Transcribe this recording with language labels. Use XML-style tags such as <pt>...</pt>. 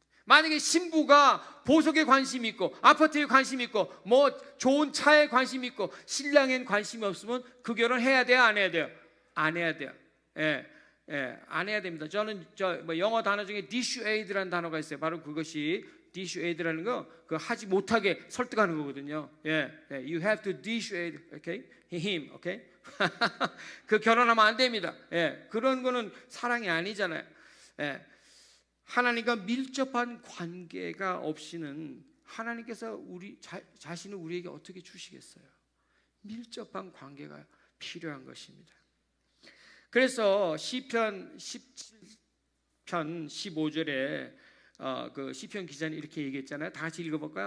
<ko>만약에 신부가 보석에 관심이 있고 아파트에 관심이 있고 뭐 좋은 차에 관심이 있고 신랑엔 관심이 없으면 그 결혼 해야 돼요, 안 해야 돼요? 안 해야 돼요. 안 해야 됩니다. 저는 뭐 영어 단어 중에 dissuade라는 단어가 있어요. 바로 그것이 dissuade라는 거, 그 하지 못하게 설득하는 거거든요.</ko> <en>You have to dissuade, okay?</en> <ko>him, okay? 그 결혼하면 안 됩니다. 그런 거는 사랑이 아니잖아요. 하나님과 밀접한 관계가 없이는 하나님께서 우리 자신을 우리에게 어떻게 주시겠어요? 밀접한 관계가 필요한 것입니다. 그래서 시편 17편 15절에 그 시편 기자는 이렇게 얘기했잖아요. 다 같이 읽어볼까요?</ko>